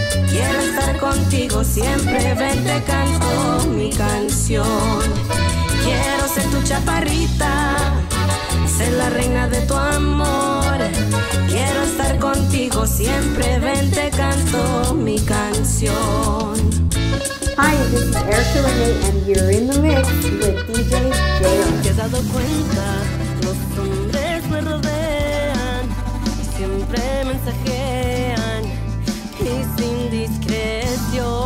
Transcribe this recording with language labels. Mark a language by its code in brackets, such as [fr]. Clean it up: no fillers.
[es] Quiero estar contigo siempre, ven te canto mi canción. Quiero ser tu chaparrita, ser la reina de tu amor. Quiero estar contigo siempre, ven te canto mi canción. [en] Hi, this is Erika Renee, and you're in the mix with DJ JR. [es] ¿Te has dado cuenta? Los hombres me rodean y siempre mensajean y sin discreción.